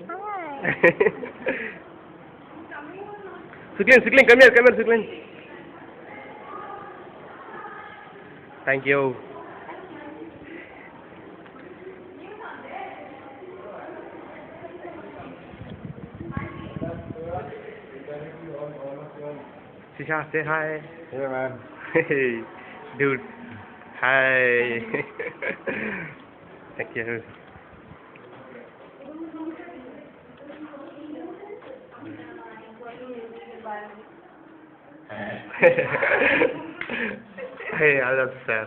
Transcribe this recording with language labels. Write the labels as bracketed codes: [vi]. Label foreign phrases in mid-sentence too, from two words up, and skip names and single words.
[en] Suklin, come here, Suklin. Thank you. Sisha, say hi. Hey man. Hey, dude. Hi. Thank you. Hey, that's sad.